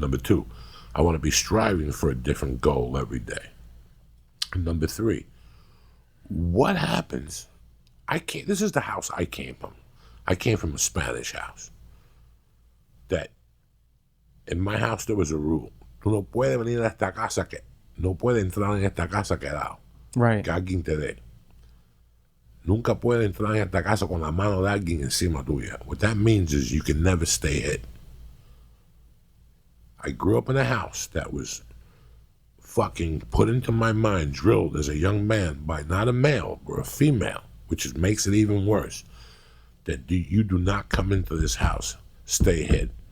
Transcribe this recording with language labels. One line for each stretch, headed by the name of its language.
English: Number two, I want to be striving for a different goal every day. And number three, what happens? This is the house I came from. I came from a Spanish house. That in my house there was a rule.
Spanish: Tú no puedes venir a esta casa que no puedes entrar en esta casa quedado.
English: Right.
Spanish: Que alguien te dé. Nunca puedes entrar en esta casa con la mano de alguien encima tuya.
English: What that means is you can never stay hit. I grew up in a house that was fucking put into my mind, drilled as a young man by not a male or a female, which makes it even worse, that you do not come into this house, stay hid.